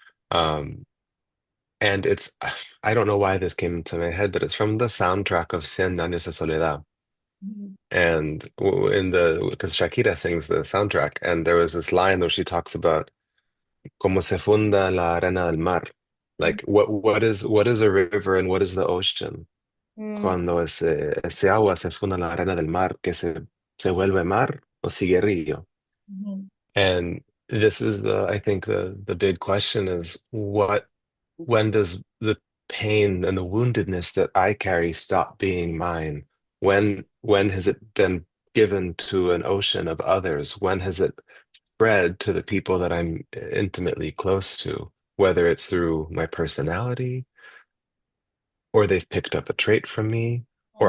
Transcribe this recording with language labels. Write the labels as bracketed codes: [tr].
[en] Um, and I don't know why this came into my head, but it's from the soundtrack of Cien Años de Soledad. Mhm. And because Shakira sings the soundtrack, and there was this line where she talks about [es] como se funda la arena del mar. [en] Like what is a river and what is the ocean? Mm, [es] Cuando ese agua se funda en la arena del mar, que se vuelve mar o sigue río. mhm, [en] And this is I think the big question is when does the pain and the woundedness that I carry stop being mine? When has it been given to an ocean of others? When has it spread to the people that I'm intimately close to, whether it's through my personality, or they've picked up a trait from me, or